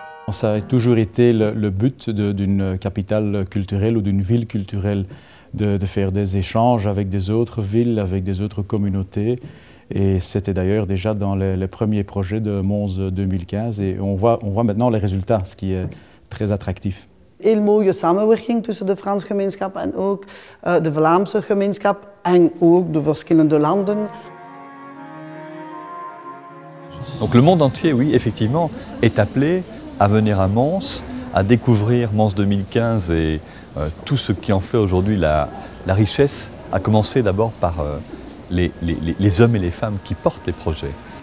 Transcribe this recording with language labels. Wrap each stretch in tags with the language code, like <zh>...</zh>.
<fr>Ça a toujours été le but d'une capitale culturelle ou d'une ville culturelle de faire des échanges avec des autres villes, avec des autres communautés. Et c'était d'ailleurs déjà dans les premiers projets de Mons 2015. Et on voit maintenant les résultats, ce qui est très attractif.</fr> <nl>Heel mooie samenwerking tussen de Franse gemeenschap en ook de Vlaamse gemeenschap en ook de verschillende landen.</nl> <fr>Donc le monde entier, oui, effectivement, est appelé à venir à Mons, à découvrir Mons 2015 et tout ce qui en fait aujourd'hui la richesse, à commencer d'abord par les hommes et les femmes qui portent les projets.</fr>